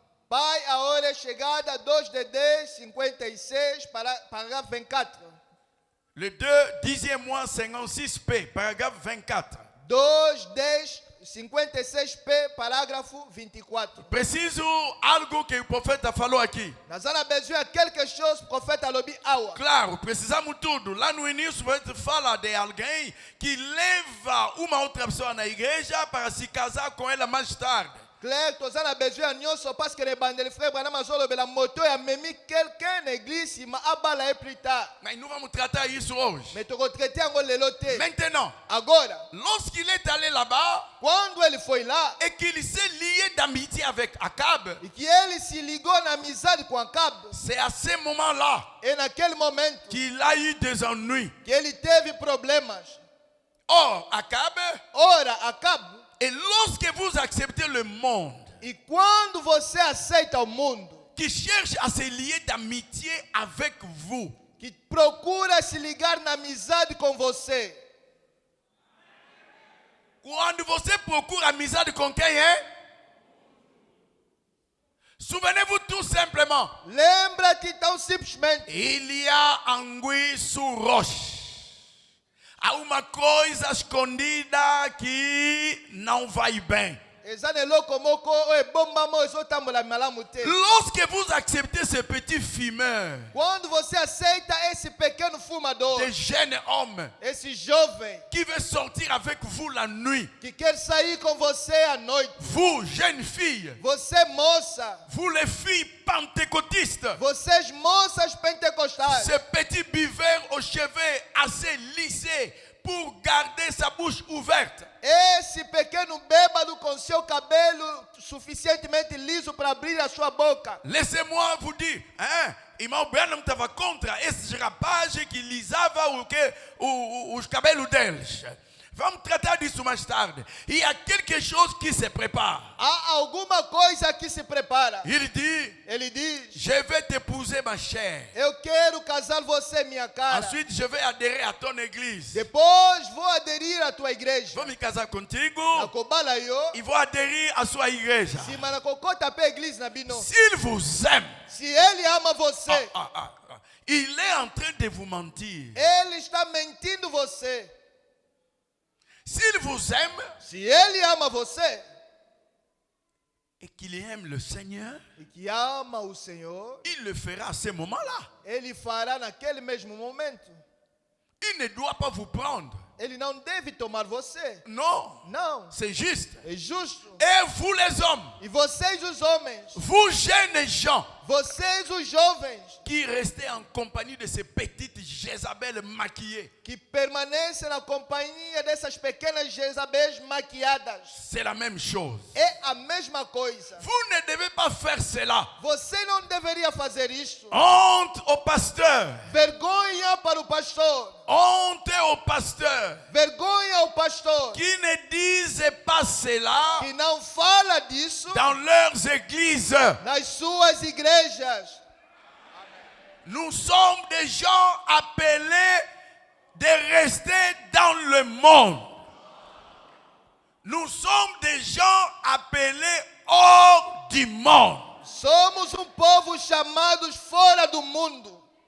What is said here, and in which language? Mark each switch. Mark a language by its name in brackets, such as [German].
[Portuguese] Pai, a hora é chegada, 2 de 10, 56, parágrafo 24. [French] Le 10e mois, 56p, parágrafo 24. [Portuguese] 2, 10, 56p, parágrafo 24. Preciso algo que o profeta falou aqui. [French] Nós avons besoin de quelque chose, prophète [Lingala] alobi awa. [Portuguese] Claro, precisamos tudo. Lá no início, você fala de alguém que leva uma outra pessoa na igreja para se casar com ela mais tarde. [French] Claire, nous avons besoin de nyonso parce que les bandes de frères Branham [Lingala] azolobela moto ya memi [French] quelqu'un [Lingala] na église ima abala [French] e plus tard. [Portuguese] Mas [French] nous [Portuguese] vamos tratar isso hoje. [French] Mais tu traiter [Lingala] yango lelo te. [French] Maintenant, [Portuguese] Agora, [French] lorsqu'il est allé là-bas [Portuguese] quando ele foi lá, [French] et qu'il s'est lié d'amitié avec Akab, [Portuguese] e que ele se ligou na amizade com Acabe, [French] c'est à ce moment-là [Portuguese] e naquele momento [French] qu'il a eu des ennuis. [Portuguese] que ele teve problemas. [French] Or, Akab, [Portuguese] Ora, Acabe, [French] et lorsque vous acceptez le monde [Portuguese] e quando você aceita o mundo, [French] qui cherche à se lier d'amitié avec vous, [Portuguese] que procura se ligar na amizade com você, quando você procura amizade com quem é? [French] Souvenez-vous tout simplement, [Portuguese] lembra-te tão simplesmente, [French] il y a anguille sur roche. [Portuguese] Há uma coisa escondida que não vai bem. [Lingala] eza na eloko moko oyo ebombama ezotambola malamu te. [French] Lorsque vous acceptez ce petit fumeur, [Portuguese] Quando você aceita esse pequeno fumador, [French] des jeunes hommes [Portuguese] esse jovem [French] qui veut sortir avec vous la nuit, [Portuguese] que quer sair com você à noite, [French] vous, jeunes filles, [Portuguese] você moça, [French] vous les filles pentecôtistes, [Portuguese] vocês moças pentecostais, [French] ce petit buveur aux cheveux assez lissés pour garder sa bouche ouverte. [Portuguese] esse pequeno bêbado com seu cabelo suficientemente liso para abrir a sua boca. [French] Laissez-moi vous dire, hein, [Portuguese] irmão Branham estava contra esses rapazes que lisavam os cabelos deles. Vamos tratar disso mais tarde. [French] Il y a quelque chose qui se prépare. [Portuguese] Há alguma coisa que se prepara. [French] Il dit, [Portuguese] Ele diz: [French] je vais t'épouser ma chère. [Portuguese] eu quero casar você, minha cara. [French] Ensuite, je vais adhérer à ton église. [Portuguese] Depois vou aderir à tua igreja. Vou me casar contigo. [Lingala] Nakobala yo. [Portuguese] E vou aderir à sua igreja. [Lingala] Sima nakokota pe église na bino. [French] S'il vous aime, [Portuguese] Se ele ama você, [French] il est en train de vous mentir. [Portuguese] ele está mentindo você. [French] S'il vous aime [Portuguese] Se ele ama você [French] et qu'il aime le Seigneur, [Portuguese] e que ama o Senhor, [French] il le fera à ce moment-là. [Portuguese] ele fará naquele mesmo momento. [French] Il ne doit pas vous prendre. [Portuguese] Ele não deve tomar você. [French] Non, [Portuguese] Não. [French] c'est juste. [Portuguese] É justo. [French] Et vous les hommes, [Portuguese] E vocês, os homens, [French] vous jeunes gens, [Portuguese] vocês, os jovens, [French] qui restez en compagnie de ces petites Jézabel maquillées, [Portuguese] que permanecem na companhia dessas pequenas Jezabéis maquiadas, [French] c'est la même chose. [Portuguese] é a mesma coisa. [French] Vous ne devez pas faire cela. [Portuguese] Você não deveria fazer isto. [French] Honte au pasteur. [Portuguese] Vergonha para o pastor. [French] Honte au pasteur. [Portuguese] Vergonha ao pastor [French] Qui ne disent pas cela [Portuguese] que não fala disso [French] dans leurs églises. [Portuguese] nas suas igrejas. [French] Nous sommes des gens appelés de rester dans le monde. Nous sommes des gens appelés hors du monde. [Portuguese] Somos povo chamados fora do mundo.